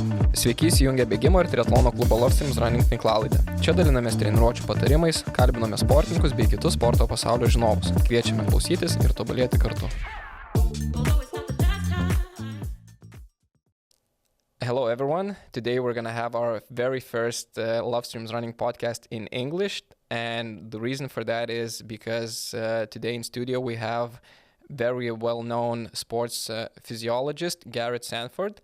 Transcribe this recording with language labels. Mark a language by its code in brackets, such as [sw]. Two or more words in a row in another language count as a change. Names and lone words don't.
[lt] Sveiki įsijungę bėgimo ir triatlono klubo Lovestreamsrunning tinklalaidę. Čia dalinamės treniruočių patarimais, kalbiname sportininkus bei kitus sporto pasaulio žinovus. Kviečiame klausytis ir tobulėti kartu. [en] Hello everyone. Today we're going to have our very first Lovestreamsrunning podcast in English. And the reason for that is because today in studio we have very well-known sports physiologist Gareth Sandford.